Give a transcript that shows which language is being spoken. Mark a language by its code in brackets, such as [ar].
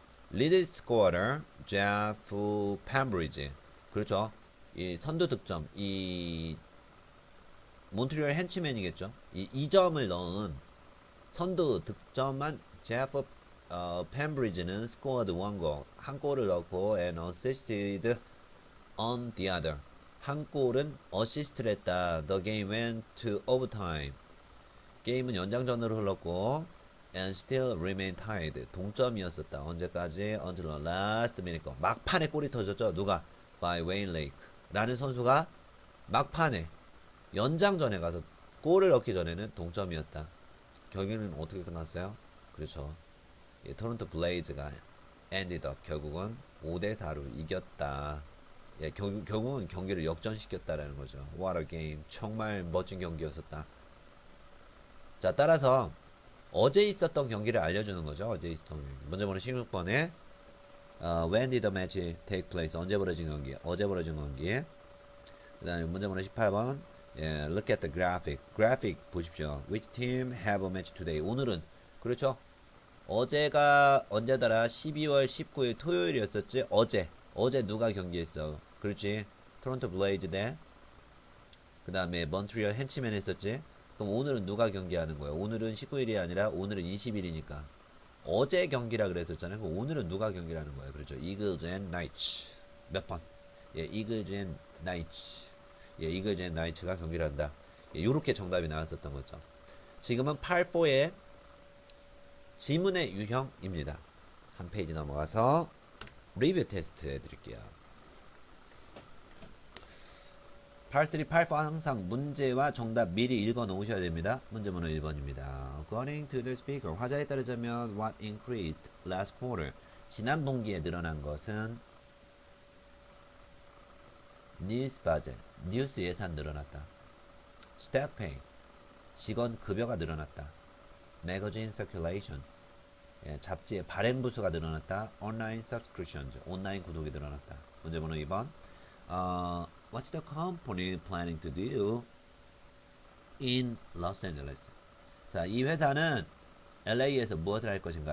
[ko] 리드 스코어러 제프 펜브리지. 그렇죠. 이 선두 득점, 이 몬트리올 henchman이겠죠. 이 2점을 넣은 선두 득점한 제프 펜브리지는 [en] scored one goal. [ko] 한 골을 넣고 [en] and assisted on the other. [ko] 한 골은 어시스트를 했다. [en] The game went to overtime. [ko] 게임은 연장전으로 흘렀고 [en] and still remained tied. [ko] 동점이었었다. 언제까지? [en] Until the last minute. [ko] 막판에 골이 터졌죠. 누가? By Wayne Lake. 라는 선수가 막판에 연장전에 가서 골을 넣기 전에는 동점이었다. 경기는 어떻게 끝났어요? 그렇죠. 토론토 블레이즈가 [en] ended up [ko] 결국은 5대4로 이겼다. 예, 결국은 경기를 역전시켰다라는 거죠. [en] What a game. [ko] 정말 멋진 경기였었다. 자, 따라서 어제 있었던 경기를 알려주는 거죠. 어제 있었던 경기. 문제 번호 16번에 [en] when did the match take place? [ko] 언제 벌어진 경기? 어제 벌어진 경기. 그 다음에 문제 번호 18번 예, [en] look at the graphic. [ko] 그래픽 보십시오. [en] Which team have a match today? [ko] 오늘은 그렇죠. 어제가 언제더라? 12월 19일 토요일이었었지. 어제 누가 경기했어? 그렇지. 토론토 블레이즈 대 그 다음에 몬트리올 henchman 했었지. 그럼 오늘은 누가 경기하는 거예요? 오늘은 19일이 아니라 오늘은 20일이니까 어제 경기라 그랬었잖아요. 그럼 오늘은 누가 경기를 하는 거예요? 그렇죠. Eagles and Knights. 몇 번? 예, Eagles and Knights. 예, Eagles and Knights가 경기를 한다. 예, 요렇게 정답이 나왔었던 거죠. 지금은 8-4의 지문의 유형입니다. 한 페이지 넘어가서 리뷰 테스트 해드릴게요. 8-3, 8-4 항상 문제와 정답 미리 읽어 놓으셔야 됩니다. 문제 번호 1번입니다. [en] According to the speaker, [ko] 화자에 따르자면 [en] what increased last quarter? [ko] 지난 분기에 늘어난 것은 [en] news budget, [ko] 뉴스 예산 늘어났다. [en] staff pay, [ko] 직원 급여가 늘어났다. [en] magazine circulation, [ko] 예, 잡지의 발행 부수가 늘어났다. [en] online subscriptions, [ko] 온라인 구독이 늘어났다. 문제 번호 2번. [en] What's the company planning to do in Los Angeles? [ko] 자, 이 회사는 LA에서 무엇을 할 것인가?